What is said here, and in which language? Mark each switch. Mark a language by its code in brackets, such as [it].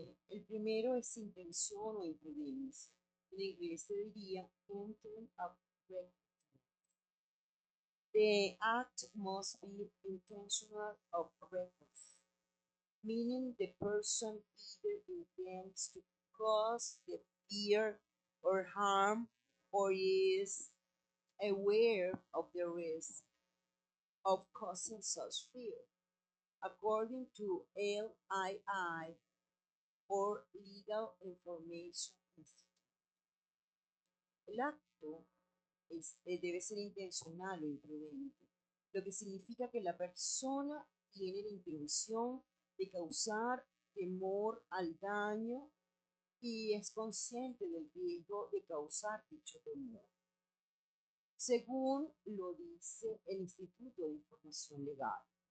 [es] El primero es intención o imprudencia. En inglés se diría [en] intent of recklessness. The act must be intentional or reckless, meaning the person either intends to cause the fear or harm or is aware of the risk of causing such fear, according to LII or Legal Information Institute. [es] El acto debe ser intencional o imprudente, lo que significa que la persona tiene la intención de causar temor al daño y es consciente del riesgo de causar dicho temor, según lo dice el Instituto de Información Legal.